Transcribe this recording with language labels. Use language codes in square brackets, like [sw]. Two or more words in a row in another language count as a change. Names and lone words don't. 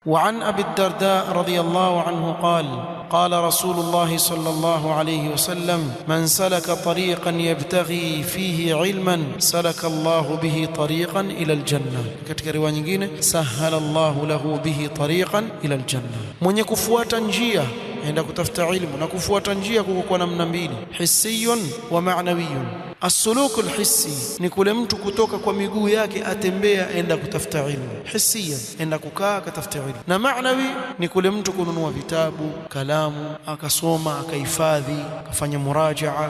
[ar] وعن أبي الدرداء رضي الله عنه قال قال رسول الله صلى الله عليه وسلم من سلك طريقا يبتغي فيه علما سلك الله به طريقا إلى الجنة. [sw] katika riwaya nyingine [ar] سهل الله له به طريقا إلى الجنة. [sw] Mwenye kufuata njia aenda kutafuta ilmu, na kufuata njia kwa namna mbili, [ar] حسي ومعنوي. السلوك الحسي [sw] ni kule mtu kutoka kwa miguu yake atembea aenda kutafuta ilmu, hissiyan aenda kukaa katafuta ilmu, na ma'nawi ni kule mtu kununua vitabu, kalamu, akasoma, akahifadhi, akafanya murajaa.